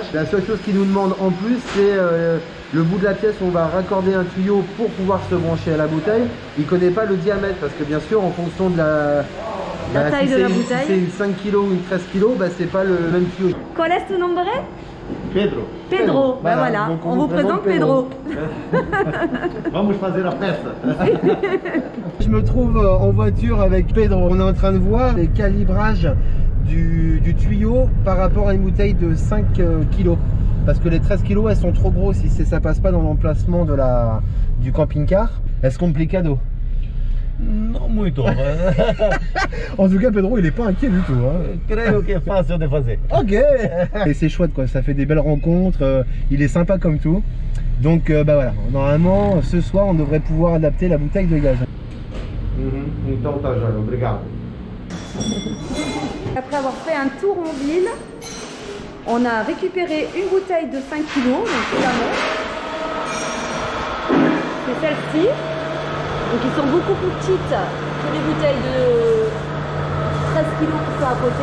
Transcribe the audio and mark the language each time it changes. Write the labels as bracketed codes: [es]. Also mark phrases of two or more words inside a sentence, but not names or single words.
[fr] La seule chose qu'il nous demande en plus, c'est le bout de la pièce où on va raccorder un tuyau pour pouvoir se brancher à la bouteille. Il ne connaît pas le diamètre parce que bien sûr en fonction de la taille de la bouteille. Si c'est une 5 kg ou une 13 kg, c'est pas le même tuyau. Quel est ton nom? Pedro. Pedro, voilà. Donc On vous présente Pedro. [pt] Vamos fazer a festa. [fr] Je me trouve en voiture avec Pedro. On est en train de voir les calibrages du tuyau par rapport à une bouteille de 5 kg. Parce que les 13 kg, elles sont trop grosses si ça passe pas dans l'emplacement du camping-car. Est-ce complicado? [pt] Não muito. [fr] En tout cas, Pedro, il est pas inquiet du tout. Hein. [pt] Creio que é fácil de fazer. [fr] Ok. Et c'est chouette quoi, ça fait des belles rencontres. Il est sympa comme tout. Donc voilà, normalement, ce soir, on devrait pouvoir adapter la bouteille de gaz. [pt] Então tá joia, obrigado. [fr] Après avoir fait un tour en ville, on a récupéré une bouteille de 5 kg, donc c'est celle-ci. Donc ils sont beaucoup plus petites que les bouteilles de 13 kg qui sont à côté.